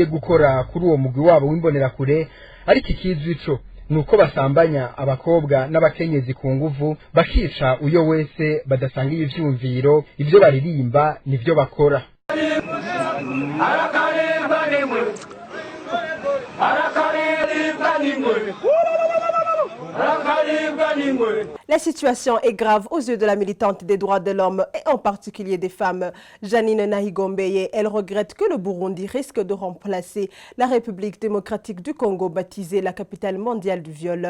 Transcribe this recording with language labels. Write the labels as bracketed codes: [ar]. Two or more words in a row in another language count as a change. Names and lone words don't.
[rn] gukora kuri uwo mugwi wabo w'imbonerakure, ariko ikizwi co nuko basambanya abakobwa n'abakenyezi ku nguvu, bakica uyo wese badasangiye ivyumviro, ivyo baririmba nivyo bakora. [fr] La situation est grave aux yeux de la militante des droits de l'homme et en particulier des femmes. Janine Nahigombeye, elle regrette que le Burundi risque de remplacer la République démocratique du Congo, baptisée la capitale mondiale du viol.